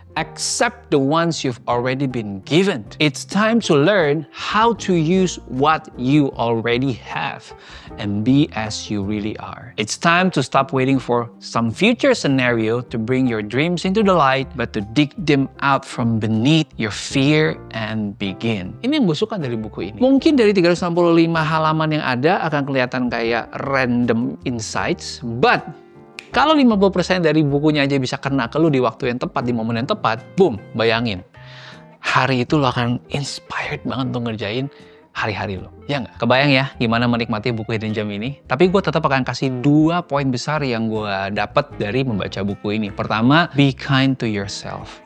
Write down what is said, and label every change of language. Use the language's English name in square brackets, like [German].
[English] Accept the ones you've already been given. It's time to learn how to use what you already have and be as you really are. It's time to stop waiting for some future scenario to bring your dreams into the light, but to dig them out from beneath your fear and begin. [Indonesian] Ini yang gue suka dari buku ini. Mungkin dari 365 halaman yang ada akan kelihatan kayak random insights, but kalau 50% dari bukunya aja bisa kena ke lu di waktu yang tepat, di momen yang tepat, boom, bayangin. Hari itu lo akan inspired banget untuk ngerjain hari-hari lo. Ya nggak? Kebayang ya gimana menikmati buku Hidden Gem ini? Tapi gue tetap akan kasih 2 poin besar yang gue dapat dari membaca buku ini. Pertama, [English] be kind to yourself.